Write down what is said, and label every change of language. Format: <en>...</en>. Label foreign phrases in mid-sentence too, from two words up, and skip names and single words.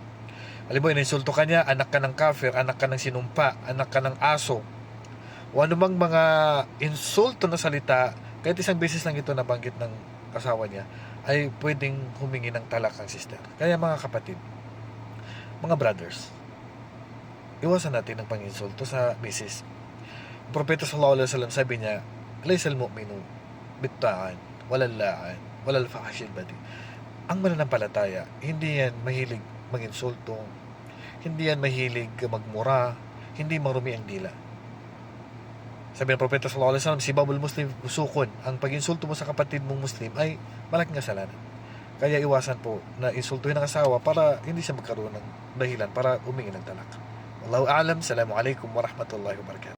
<tl>Halimbawa, ininsulto ka niya, anak ka ng kafir, anak ka ng sinumpa, anak ka ng aso, o anumang mga insulto na salita, kahit isang beses lang ito nabanggit ng asawa niya, ay pwedeng humingi ng talak ang sister. Kaya mga kapatid, mga brothers, iwasan natin ang pang-insulto sa misis. Ang Propeta</tl> <ar>صلى الله عليه وسلم</ar> <tl>sabi niya,</tl> <ar>"ليس المؤمن بالطعان ولا اللعان ولا الفاحش البذيء."</ar> <tl>Ang mananampalataya, hindi yan mahilig mag-insulto, hindi yan mahilig magmura, hindi marumi ang dila. Sabi ng Propeta</tl> <ar>صلى الله عليه وسلم, سباب المسلم فسوق,</ar> <tl>ang pag-insulto mo sa kapatid mong muslim ay malaking kasalanan. Kaya iwasan po na insultuhin ang asawa para hindi siya magkaroon ng dahilan para humingi ng talak.</tl> <ar>والله أعلم. السلام عليكم ورحمة الله وبركاته.</ar>